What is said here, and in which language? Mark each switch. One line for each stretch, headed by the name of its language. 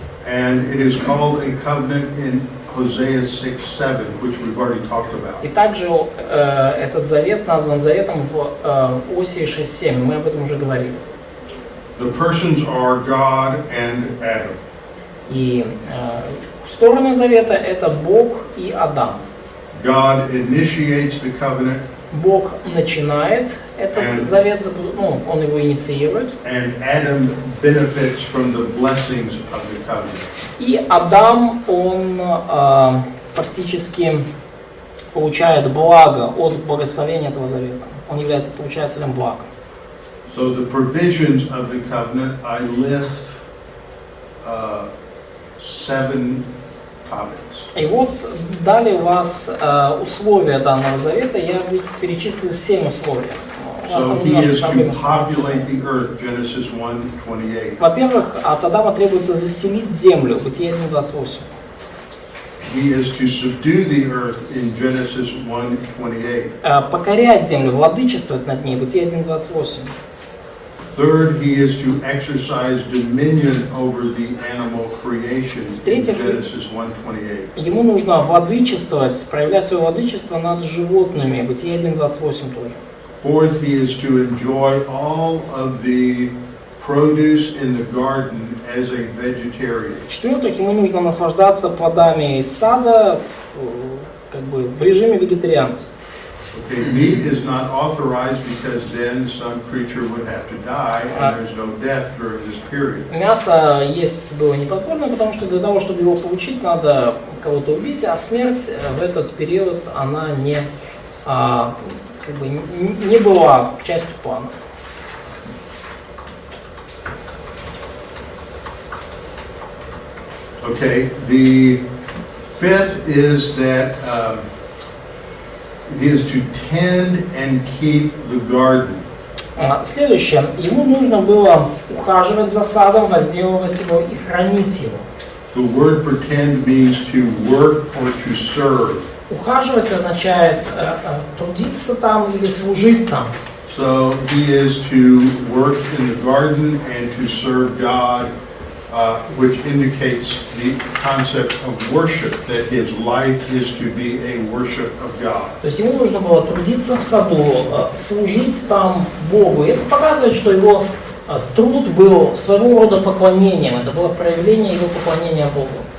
English: And it is called a covenant in Hosea 6:7, which we've already talked about.
Russian: И также этот завет назван заветом в Осии 6:7, мы об этом уже говорили.
English: The persons are God and Adam.
Russian: И стороны завета это Бог и Адам.
English: God initiates the covenant,
Russian: Бог начинает этот завет, ну, он его инициирует,
English: and Adam benefits from the blessings of the covenant.
Russian: и Адам, он фактически получает благо от благословения этого завета. Он является получателем блага.
English: So the provisions of the covenant, I list 7 topics.
Russian: И вот далее у вас условия данного завета, я перечислил 7 условий. У вас
English: So
Russian: там
English: he
Russian: немножко
English: is to
Russian: проблемы с
English: populate the earth, Genesis 1:28.
Russian: Во-первых, от Адама требуется заселить землю, Бытие 1:28.
English: He is to subdue the earth in Genesis 1:28.
Russian: Покорять землю, владычествовать над ней, Бытие 1:28.
English: Third, he is to exercise dominion over the animal creation in
Russian: В-третьих,
English: Genesis 1:28.
Russian: ему нужно владычествовать, проявлять свое владычество над животными, Бытие 1:28 тоже.
English: Fourth, he is to enjoy all of the produce in the garden as a vegetarian.
Russian: В-четвертых, ему нужно наслаждаться плодами из сада, как бы в режиме вегетарианца.
English: Okay, meat is not authorized because then some creature would have to die and there's no death during this period.
Russian: Мясо есть было не позволено, потому что для того, чтобы его получить, надо кого-то убить, а смерть в этот период она не, как бы, не была частью плана.
English: Okay, the fifth is that he is to tend and keep the garden.
Russian: Следующее. Ему нужно было ухаживать за садом, возделывать его и хранить его.
English: The word for tend means to work or to serve.
Russian: Ухаживать означает трудиться там или служить там.
English: So he is to work in the garden and to serve God, which indicates the concept of worship, that his life is to be a worship of God.
Russian: То есть ему нужно было трудиться в саду, служить там Богу. И это показывает, что его труд был своего рода поклонением. Это было проявление его поклонения Богу.